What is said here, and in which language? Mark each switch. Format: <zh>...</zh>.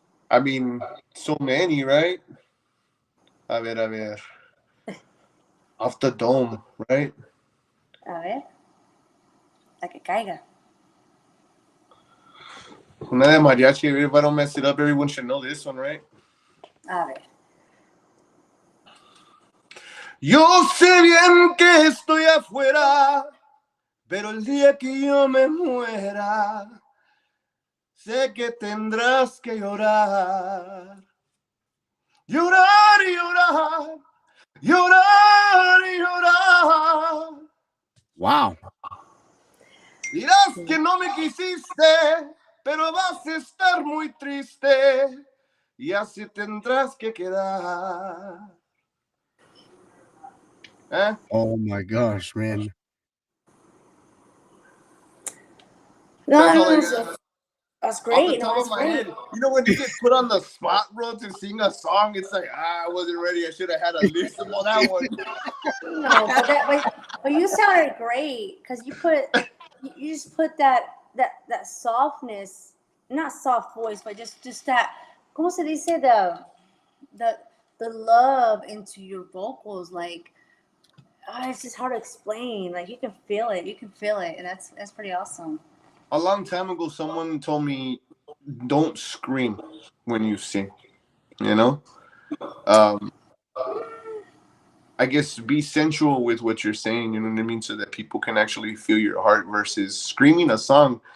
<en>I mean, so many, right?</en> <es>A ver.</es> <en>Off the dome, right?</en> <es>A ver. La que caiga. Una de mariachi.</es> <en>If I don't mess it up, everyone should know this one, right?</en> <es>A ver. Yo sé bien que estoy afuera, pero el día que yo me muera, sé que tendrás que llorar. Llorar y llorar, llorar y llorar.</es> <en>Wow.</en> <es>Dirás que no me quisiste, pero vas a estar muy triste, y así tendrás que quedar.</es> <en>Oh my gosh, man. That's great. Off the top of my head. You know, when you get put on the spot, bro, to sing a song, it's like, I wasn't ready. I should have had a list of all that one. No, but you sounded great because you just put that softness, not soft voice, but just that.</en> <es>¿Cómo se dice</es> <en>the love into your vocals? Like, it's just hard to explain. Like you can feel it, and that's pretty awesome. A long time ago, someone told me, don't scream when you sing, you know? I guess, be sensual with what you're saying, you know what I mean, so that people can actually feel your heart versus screaming a song.</en>